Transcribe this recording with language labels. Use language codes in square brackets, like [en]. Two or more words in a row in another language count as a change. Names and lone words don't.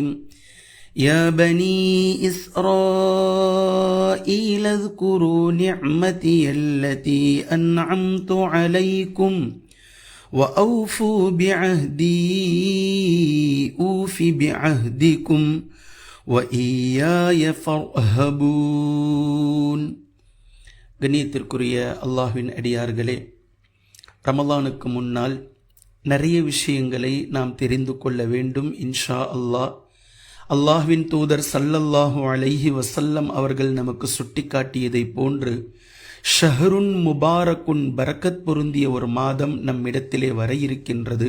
[ar] يا بني إسرائيل اذكروا نعمتي التي أنعمت عليكم وأوفوا بعهدي أوف بعهدكم وإياي فارهبون. [ta] கண்ணியத்திற்குரிய அல்லாஹ்வின் அடியார்களே, ரமலானுக்கு முன்னால் நிறைய விஷயங்களை நாம் தெரிந்து கொள்ள வேண்டும். [ar] إن شاء الله [ta] அல்லாஹ்வின் தூதர் [ar] صلى الله عليه وسلم [ta] அவர்கள் நமக்கு சுட்டிக்காட்டியதை போன்று [ar] شهر مبارك [ta] பரக்கத் பொருந்திய ஒரு மாதம் நம்மிடத்திலே வர இருக்கின்றது.